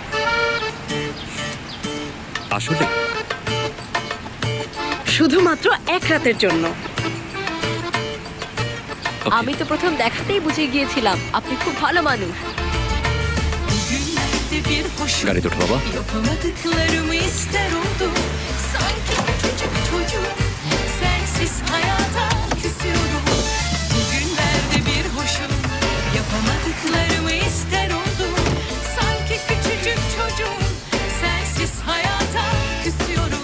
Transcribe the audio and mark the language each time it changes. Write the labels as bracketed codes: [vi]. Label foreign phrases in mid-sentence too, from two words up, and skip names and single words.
[bn] আসলে শুধুমাত্র এক রাতের জন্য। আমি তো প্রথম দেখাতেই বুঝে গিয়েছিলাম আপনি খুব ভালো মানুষ। গাড়িতে ওঠো বাবা। [tr] Yapamadıklarımı ister oldum. Sanki küçücük çocuk. Sensiz hayata küsüyorum. Bugünlerde bir hoşum. Yapamadıklarımı ister oldum. Sanki küçücük çocuk. Sensiz hayata küsüyorum.